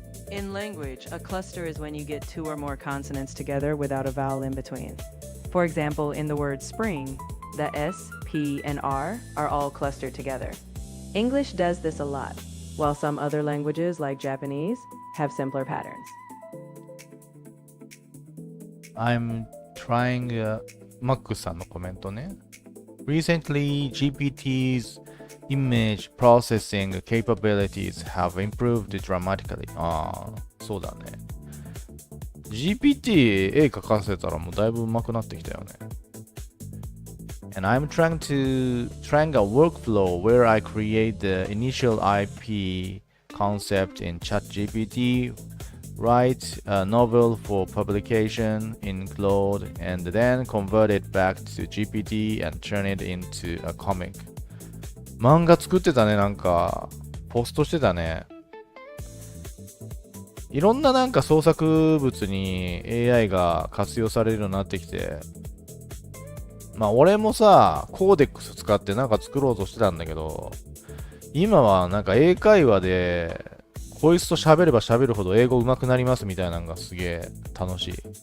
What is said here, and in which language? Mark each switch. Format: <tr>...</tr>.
<en>In language, a cluster is when you get two or more consonants together without a vowel in between. For example, in the word spring, the S, P, and R are all clustered together. English does this a lot, while some other languages, like Japanese, have simpler patterns. I'm trying</en> <ja>Mac さんのコメントね。</ja> <en>Recently, GPT's image processing capabilities have improved dramatically.</en> <ja>ああ、そうだね。 GPT 絵描かせたらもうだいぶ上手くなってきたよね。</ja> <en>And I'm trying a workflow where I create the initial IP concept in ChatGPT, write a novel for publication in Claude, and then convert it back to GPT and turn it into a comic.</en> <ja>漫画作ってたね、なんか。ポストしてたね。いろんななんか創作物に AI が活用されるようになってきて、まあ俺もさ、コーデックス使ってなんか作ろうとしてたんだけど、今はなんか英会話で、こいつと喋れば喋るほど英語上手くなりますみたいなのがすげえ楽しい。</ja>